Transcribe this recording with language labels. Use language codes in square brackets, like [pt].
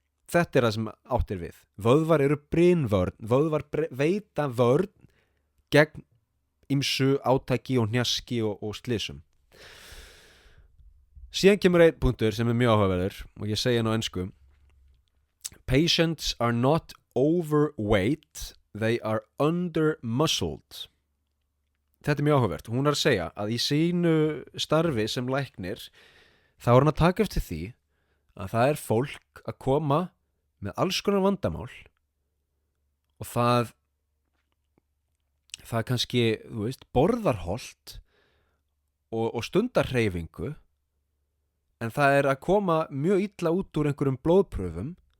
[is] Þetta er það sem átt er við. Vöðvar eru brynvörn, vöðvar veita vörn gegn ýmsu átaki og hnjaski og slysum. Síðan kemur einn punktur sem er mjög áhugaverður og ég segi hann á ensku. [en] Patients are not overweight, they are undermuscled. [is] Þetta er mjög áhugavert. Hún er að segja að í sínu starfi sem læknir þá er hann að taka eftir því að það er fólk að koma með alls konar vandamál og það kannski, borðar holt og stundar hreyfingu, en það er að koma mjög illa út úr einhverjum blóðpröfum